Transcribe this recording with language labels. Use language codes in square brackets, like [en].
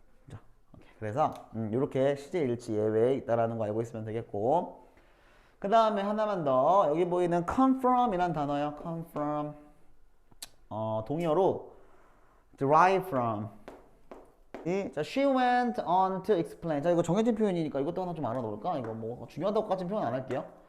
[ko] 자, 그래서 이렇게 시제 일치 예외에 있다라는 거 알고 있으면 되겠고, 그 다음에 하나만 더. 여기 보이는 come from 이란 단어요. [en] come from. 동의어로 derive from. 자, she went on to explain. [ko] 자, 이거 정해진 표현이니까 이것도 하나 좀 알아놓을까? 이거 뭐 중요하다고까지는 표현 안 할게요.